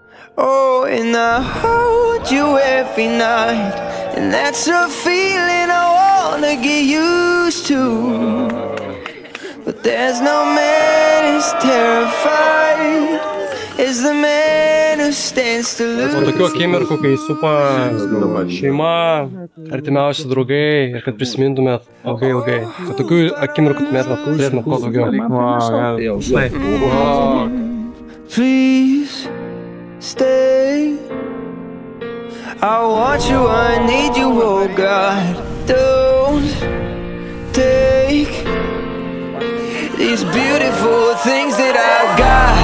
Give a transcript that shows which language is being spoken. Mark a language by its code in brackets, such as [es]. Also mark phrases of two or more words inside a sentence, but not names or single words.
[en] Oh, and I hold you every night, and that's a feeling I wanna get used to. But there's no man as terrified as the man who stands to lose. [lt] O tokių akimirkų, kai supa šeima, artimiausi draugai ir kad prisimintumėt ilgai. Kad tokių akimirkų turėtumėt kuo daugiau. [en] Please stay. I want you, I need you, oh God. Don't take these beautiful things that I've got.